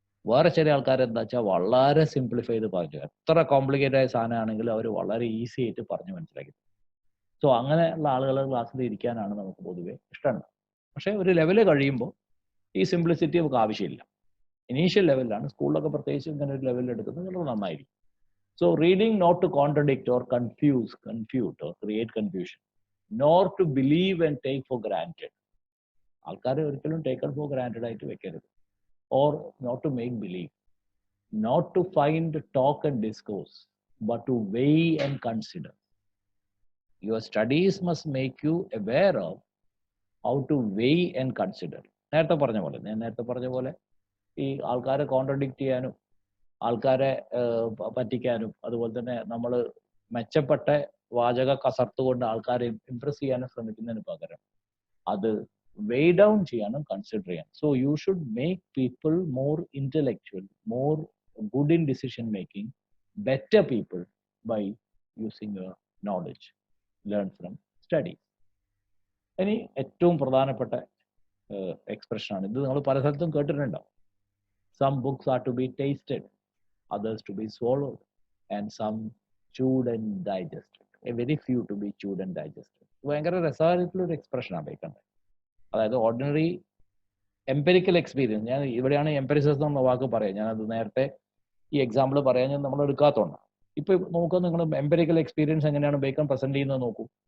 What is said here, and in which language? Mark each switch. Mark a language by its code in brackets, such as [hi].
[ml] വേറെ ചില ആൾക്കാർ എന്താ വെച്ചാൽ വളരെ സിംപ്ലിഫൈ ചെയ്ത് പറഞ്ഞു, എത്ര കോംപ്ലിക്കേറ്റഡ് ആയ സാധനമാണെങ്കിലും അവർ വളരെ ഈസി ആയിട്ട് പറഞ്ഞു മനസ്സിലാക്കി. സോ അങ്ങനെയുള്ള ആളുകൾ ക്ലാസ്സിൽ ഇരിക്കാനാണ് നമുക്ക് പൊതുവെ ഇഷ്ടം. പക്ഷെ ഒരു ലെവല് കഴിയുമ്പോൾ ഈ സിംപ്ലിസിറ്റി നമുക്ക് ആവശ്യമില്ല. ഇനീഷ്യൽ ലെവലിലാണ്, സ്കൂളിലൊക്കെ പ്രത്യേകിച്ച് ഇങ്ങനെ ഒരു ലെവലിൽ എടുക്കുന്നത് വളരെ നന്നായിരിക്കും. [en] So reading not to contradict or confute or create confusion, nor to believe and take for granted. [ml] ആൾക്കാരെ ഒരിക്കലും [en] taken for granted [ml] ആയിട്ട് വെക്കരുത്. [en] Or not to make believe. Not to find talk and discourse, but to weigh and consider. Your studies must make you aware of how to weigh and consider. [ml] ഞാൻ നേരത്തെ പറഞ്ഞ പോലെ ഈ ആൾക്കാരെ contradict ചെയ്യാനും ആൾക്കാരെ പറ്റിക്കാനും അതുപോലെ തന്നെ നമ്മൾ മെച്ചപ്പെട്ട വാചക കസർത്ത് കൊണ്ട് ആൾക്കാരെ ഇംപ്രസ് ചെയ്യാനും ശ്രമിക്കുന്നതിന് പകരം അത് വെയ് ഡൗൺ ചെയ്യാനും കൺസിഡർ ചെയ്യാൻ. [en] So you should make people more intellectual, more good in decision making, better people by using your knowledge learn from study. [ml] ഇനി ഏറ്റവും പ്രധാനപ്പെട്ട എക്സ്പ്രഷനാണ് ഇത്. നിങ്ങൾ പല സ്ഥലത്തും കേട്ടിട്ടുണ്ടാവും. [en] Some books are to be tasted, others to be swallowed, and some chewed and digested. A very few to be chewed and digested. [ml] ഭയങ്കര രസമായിട്ടുള്ള ഒരു എക്സ്പ്രഷനാണ് ബേക്കൻ്റെ. അതായത് ഓർഡിനറി എംപെരിക്കൽ എക്സ്പീരിയൻസ്, ഞാൻ ഇവിടെയാണ് എംപെരിസിസം എന്ന വാക്ക് പറയാം. ഞാനത് നേരത്തെ ഈ എക്സാമ്പിൾ പറയാൻ ഞാൻ നമ്മൾ എടുക്കാത്തതുകൊണ്ടാണ്. ഇപ്പൊ നോക്കുക, നിങ്ങൾ എംപെരിക്കൽ എക്സ്പീരിയൻസ് എങ്ങനെയാണ് ബേക്കൺ പ്രസന്റ് ചെയ്യുന്നത് നോക്കൂ.